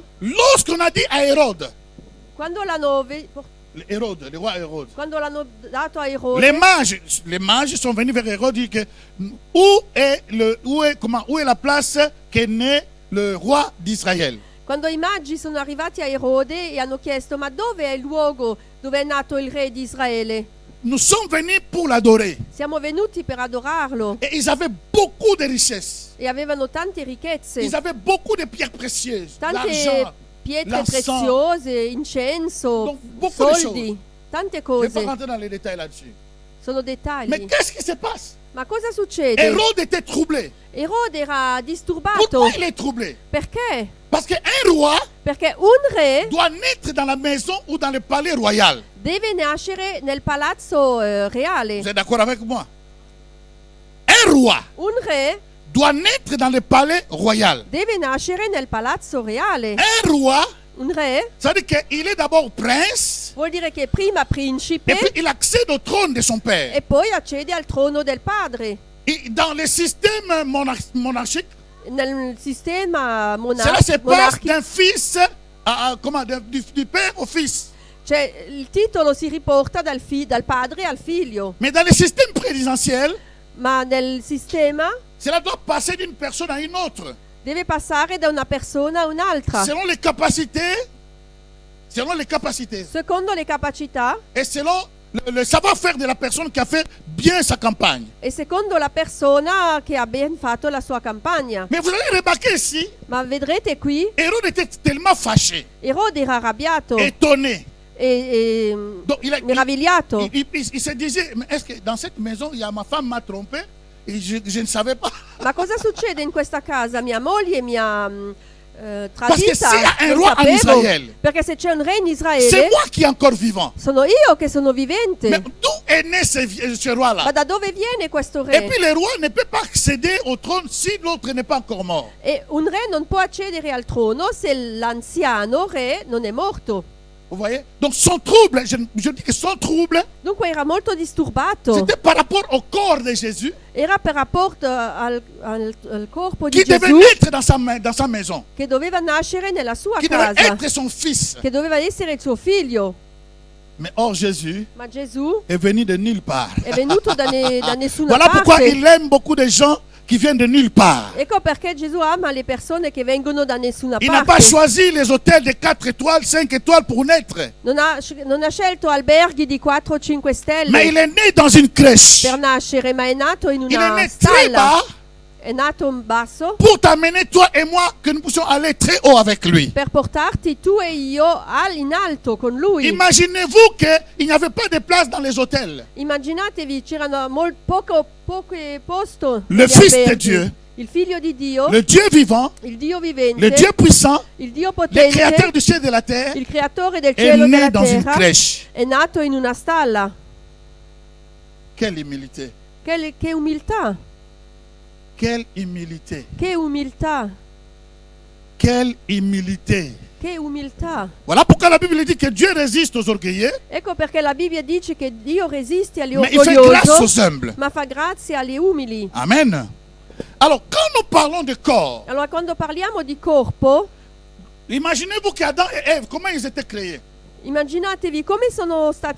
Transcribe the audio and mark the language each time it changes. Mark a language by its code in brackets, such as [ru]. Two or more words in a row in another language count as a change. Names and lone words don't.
[fr] lorsqu'on a dit à Hérode, [it] quando l'hanno [fr] le roi Hérode, [it] dato a Erode, [fr] les mages sont venus vers Hérode et disent que où est la place qu'est né le roi d'Israël? [it] quando i magi sono arrivati a Erode e hanno chiesto: ma dove è il luogo dove è nato il re di Israele? [fr] Nous sommes venus pour l'adorer. [it] Siamo venuti per adorarlo. [fr] Et ils avaient beaucoup de richesses. [it] E avevano tante ricchezze, [fr] Ils avaient beaucoup de pierres précieuses, [it] tante [fr] l'argent, [it] pietre [fr] l'encens. [it] preziose, incenso, [fr] Donc, beaucoup de [it] soldi, tante [fr] Je ne vais [it] cose. [fr] pas rentrer dans les détails là-dessus. [it] Sono dettagli. [fr] Mais qu'est-ce qui se passe? [it] Ma cosa succede? [fr] Hérode était troublé. [it] Erode era disturbato. [fr] Pourquoi il est troublé? [it] Perché? [fr] Parce qu'un roi [it] Perché un re [fr] doit naître dans la maison ou dans le palais royal. [it] deve nascere nel palazzo reale. [fr] Vous êtes d'accord avec moi? Un roi [it] Un re [fr] doit naître dans le palais royal. [it] deve nascere nel palazzo reale. [fr] Un roi, [it] Un re [fr] ça veut dire qu'il est d'abord prince [it] vuol dire che prima principe [fr] et puis il accède au trône de son père. [it] e poi accede al trono del padre. [fr] Et dans le système monarchique, [it] Nel sistema [fr] cela se passe [it] monarchico, [fr] d'un fils du père au fils. [it] cioè il titolo si riporta dal padre al figlio, [fr] Mais dans le système présidentiel, [it] ma nel sistema [fr] cela doit passer d'une personne à une autre. [it] deve passare da una persona a un'altra, [fr] Selon les capacités, [it] secondo le capacità secondo le capacità [fr] et selon le savoir-faire de la personne qui a fait bien sa campagne. [it] e secondo la persona che ha ben fatto la sua campagna. [fr] Mais vous allez remarquer ici, [it] Ma vedrete qui, [fr] Hérode était tellement fâché, [it] Erode era arrabbiato [fr] étonné. [it] e [fr] Donc [it] meravigliato. [fr] il se disait, mais est-ce que dans cette maison, ma femme m'a trompé et je ne savais pas. [it] Ma cosa succede in questa casa? Mia moglie mi ha [fr] Parce que [it] tradita, [fr] s'il y a un [it] non [fr] roi en [it] sapevo. [fr] Israël, [it] Perché se c'è un re in [fr] c'est [it] Israele, [fr] moi qui est encore vivant. [it] sono io che sono [fr] Mais [it] vivente. [fr] d'où est né ce roi-là? [it] Ma da dove viene questo [fr] Et [it] re? [fr] puis le roi ne peut pas accéder au trône si l'autre n'est pas encore mort. [it] E un re non può accedere al trono se l'anziano re non è morto. [fr] Vous voyez? Donc son trouble, je dis que son trouble, [it] Dunque era molto disturbato. [fr] c'était par rapport au corps de Jésus [it] Era per rapporto al corpo di [fr] qui devait [it] Gesù [fr] naître dans sa maison, [it] che doveva nascere nella sua [fr] qui devait [it] casa, [fr] être son fils. [it] che doveva essere il suo figlio. [fr] Mais or Jésus [it] Ma Gesù [fr] est venu de nulle part. [it] è venuto da nessuna [fr] Voilà pourquoi [it] parte. [fr] il aime beaucoup de gens qui viennent de nulle part. [it] Ecco perché Gesù ama le persone che vengono da nessuna [fr] Il n'a pas [it] parte. [fr] choisi les hôtels de 4 étoiles, 5 étoiles pour naître. [it] Non ha scelto alberghi di 4 o 5 stelle [fr] Mais il est né dans une crèche. [it] per nascere, ma è nato in [fr] Il est [it] una [fr] né très [it] stalla. [fr] bas [it] È nato in basso [fr] pour t'amener, toi et moi, que nous puissions aller très haut avec lui. [it] per portarti tu e io in alto con lui. [fr] Imaginez-vous qu'il n'y avait pas de place dans les hôtels. [it] Immaginatevi, c'erano poco posto [fr] Le [it] negli [fr] Fils de [it] alberghi. [fr] Dieu, [it] Il figlio di Dio, [fr] le Dieu vivant, [it] il Dio vivente, [fr] le Dieu puissant, [it] il Dio [fr] le créateur [it] potente, [fr] du ciel et de la terre, [it] il creatore del [fr] est [it] cielo e [fr] né [it] della [fr] dans une [it] terra, [fr] crèche. [it] è nato in una stalla. [fr] Quelle humilité. [it] Che umiltà, [fr] Quelle humilité. [it] che umiltà, [fr] Quelle humilité. [it] che umiltà. [fr] Voilà pourquoi la Bible dit que Dieu résiste aux orgueilleux, [it] Ecco perché la Bibbia dice che Dio resiste agli [fr] mais il fait grâce [it] orgogliosi, [fr] aux humbles. [it] ma fa grazia agli umili. Amen. [fr] Alors, quand nous parlons de corps, [it] Allora quando parliamo di corpo, [fr] imaginez-vous qu'Adam et Ève, comment ils étaient créés? [it] immaginatevi come sono stati